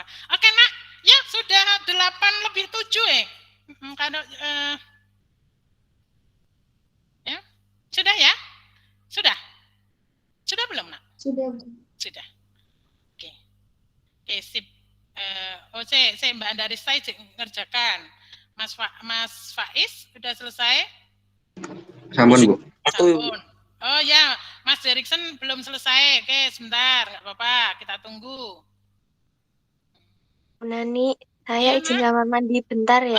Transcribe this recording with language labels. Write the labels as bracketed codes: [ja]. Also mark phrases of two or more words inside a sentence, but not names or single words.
[id] Oke nak, ya sudah 8:07 Kalau ya sudah ya, sudah belum nak? Sudah. Oke, sip. Saya Mbak Andaris saya ngerjakan. Mas Faiz sudah selesai? [jv] Sampun Bu. Sampun. [id] Oh ya, Mas Derikson belum selesai. Oke, sebentar, nggak apa-apa, kita tunggu. Bu Nani, saya izin kamar mandi bentar ya.